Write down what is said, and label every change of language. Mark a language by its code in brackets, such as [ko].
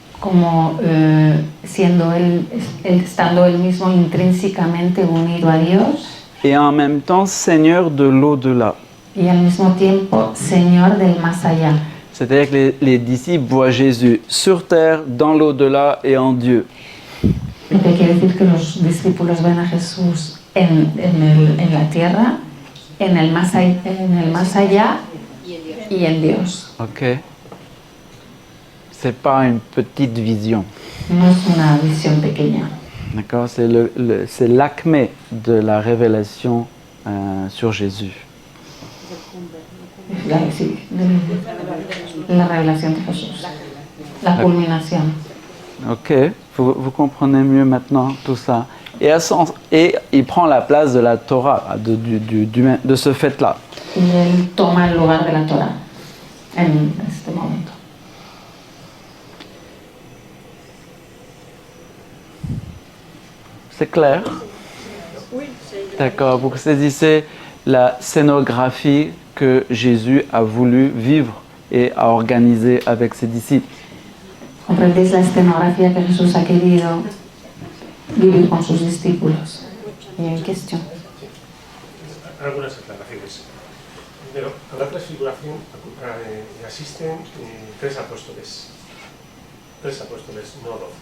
[es] como siendo él, estando él mismo intrínsecamente unido a Dios [fr] et en même temps Seigneur de l'au-delà. [es] y al mismo tiempo Señor del más allá. [fr] C'est-à-dire que les disciples voient Jésus sur terre, dans l'au-delà et en Dieu. [es] Lo que quiere decir que los discípulos ven a Jesús en la tierra, en el más allá y en Dios. [fr] Ok? C'est pas une petite vision. [es] No es una visión pequeña. [fr] D'accord? C'est l'acmé de la révélation sur Jésus. [es] Sí, la revelación de Jesús. La culminación. [fr] Ok? Vous comprenez mieux maintenant tout ça. Et il prend la place de la Torah, de ce fait-là. [es] Y él toma el lugar de la Torah en este momento. [fr] C'est clair? D'accord. Vous saisissez la scénographie que Jésus a voulu vivre et a organisée avec ses disciples. [es] Comprendéis la escenografía que Jesús ha querido vivir con sus discípulos. Y en cuestión. Algunas aclaraciones. Primero, a la transfiguración asisten tres apóstoles, no 12.